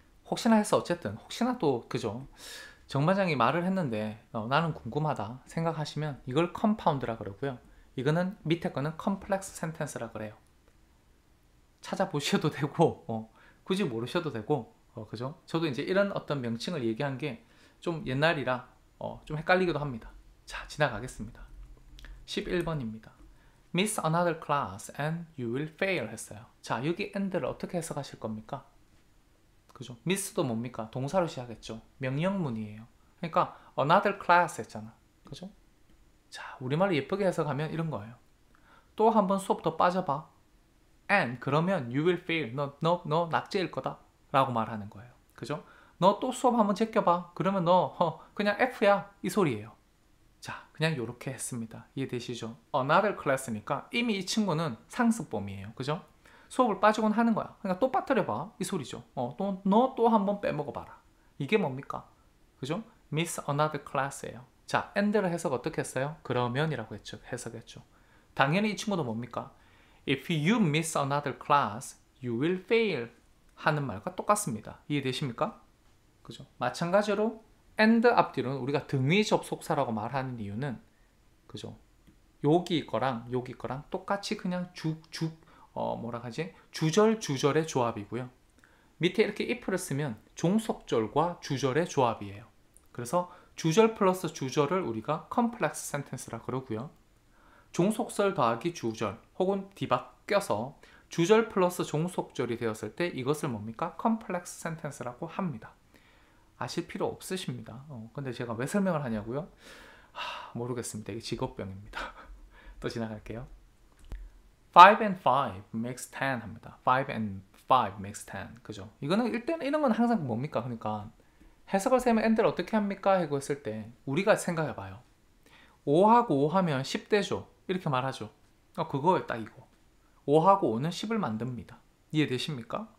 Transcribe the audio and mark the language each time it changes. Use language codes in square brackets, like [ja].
[ko] 혹시나 해서 어쨌든 혹시나 또 그죠? 정반장이 말을 했는데 나는 궁금하다 생각하시면 이걸 컴파운드라 그러고요. 이거는 밑에 거는 컴플렉스 센텐스라 그래요. 찾아보셔도 되고 굳이 모르셔도 되고 그죠? 저도 이제 이런 어떤 명칭을 얘기한 게 좀 옛날이라 좀 헷갈리기도 합니다. 자, 지나가겠습니다. 11번입니다. [en] Miss another class and you will fail [ko] 했어요. 자, 여기 and를 어떻게 해석하실 겁니까? 그죠? miss도 뭡니까? 동사로 시작했죠. 명령문이에요. 그러니까 [en] another class [ko] 했잖아. 그죠? 자, 우리말로 예쁘게 해석하면 이런 거예요. 또 한 번 수업 더 빠져봐. [en] and [ko] 그러면 [en] you will fail. [ko] 너 낙제일 거다 라고 말하는 거예요. 그죠? 너 또 수업 한번 제껴봐. 그러면 너 그냥 F야 이 소리예요. 자, 그냥 이렇게 했습니다. 이해되시죠? another class니까 이미 이 친구는 상습범이에요. 그죠? 수업을 빠지곤 하는 거야. 그러니까 또 빠뜨려봐 이 소리죠. 너 또 한번 빼먹어봐라. 이게 뭡니까? 그죠? [en] miss another class예요. [ko] 자, and를 해석 어떻게 했어요? 그러면이라고 했죠. 해석했죠. 당연히 이 친구도 뭡니까? [en] If you miss another class, you will fail [ko] 하는 말과 똑같습니다. 이해되십니까? 그죠? 마찬가지로 and 앞뒤로는 우리가 등위 접속사라고 말하는 이유는 그죠? 여기 거랑 똑같이 그냥 뭐라 하지? 주절의 조합이고요. 밑에 이렇게 if를 쓰면 종속절과 주절의 조합이에요. 그래서 주절 플러스 주절을 우리가 컴플렉스 센텐스라 그러고요. 종속절 더하기 주절 혹은 뒤바 껴서 주절 플러스 종속절이 되었을 때 이것을 뭡니까? 컴플렉스 센텐스라고 합니다. 아실 필요 없으십니다. 근데 제가 왜 설명을 하냐고요? 모르겠습니다. 이게 직업병입니다. 또 지나갈게요. [en] 5 and 5 makes 10 [ko] 합니다. [en] 5 and 5 makes 10. [ko] 그죠? 이거는 일단 이런 건 항상 뭡니까? 그러니까 해석을 세면 and를 어떻게 합니까? 하고 했을 때 우리가 생각해 봐요. 5하고 5 하면 10대죠. 이렇게 말하죠. 그거예요, 딱 이거. 5하고 5는 10을 만듭니다. 이해되십니까?